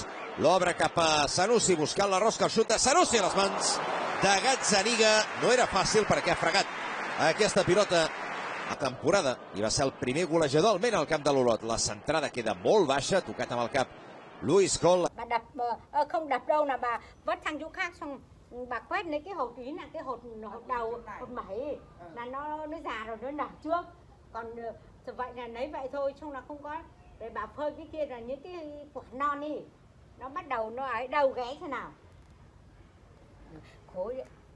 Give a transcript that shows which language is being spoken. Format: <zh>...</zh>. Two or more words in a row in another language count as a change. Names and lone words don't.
<ca>L'obre cap a Sanusi buscant la rosca, el xuta. Sanusi a les mans de Gazzaniga. No era fàcil perquè ha fregat aquesta pilota a temporada i va ser el primer golejador almenys al camp de l'Olot. La centrada queda molt baixa, tocat amb el cap Luis Hall.</ca> <vi>Bà đập không đập đâu là bà vất sang chỗ khác, xong bà quét lấy cái hột ý là cái hột đầu, hột mẩy là nó già rồi nó nở trước, còn vậy là lấy vậy thôi, xong là không có để bà phơi cái kia là những cái quả non đi nó bắt đầu nó ấy đầu ghé thế nào khối đấy.</vi>